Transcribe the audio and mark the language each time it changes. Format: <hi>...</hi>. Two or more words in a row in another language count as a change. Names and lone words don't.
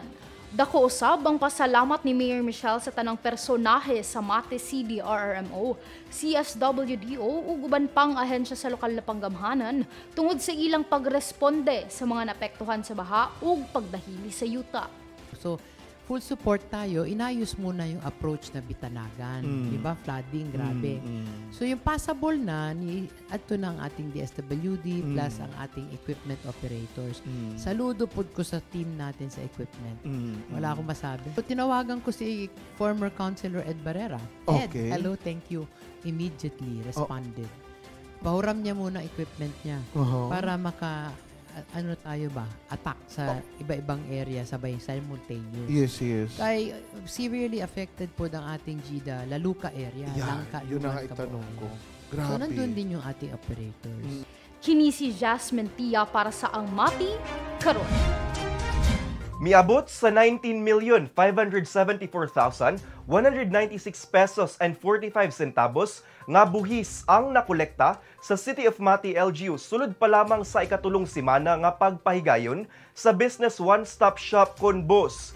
<ceb>Dako usab ang pasalamat ni Mayor Michelle sa tanang personahe sa Mati CDRRMO, CSWDO ug uban pang ahensya sa lokal na panggamhanan tungod sa ilang pagresponde sa mga naapektuhan sa baha ug pagdahili sa yuta.</ceb> <tl>So,</tl> <en>full support</en> <tl>tayo, inayos muna yung approach na Bitanagan. Di ba?</tl> <en>Flooding, grabe.</en> <tl>So yung passable na, ato ng ating DSWD plus ang ating</tl> <en>equipment operators.</en> <tl>Saludo po ko sa team natin sa equipment. Wala akong masabi. So tinawagan ko si former Councilor Ed Barrera.</tl> <en>Ed, hello, thank you. Immediately responded.</en> <tl>Pahuram niya muna equipment niya para tayo ba? Attack sa iba-ibang area sabay simultaneous.</tl> <en>Yes.</en> <tl>Kay</tl> <en>severely affected</en> <tl>po ng ating GIDA, Laluca area. Langka, yun ang itanong ko. Grabe. So, nandun din yung ating operators.</tl> <ceb>Kini si Jasmine Tia para sa Ang Mati Karon. Miabot sa 19,574,196 pesos and 45 centavos nga buhis ang nakolekta sa City of Mati LGU sulod pa lamang sa ikatulong simana nga pagpahigayon sa Business One-Stop Shop kon Boss.</ceb>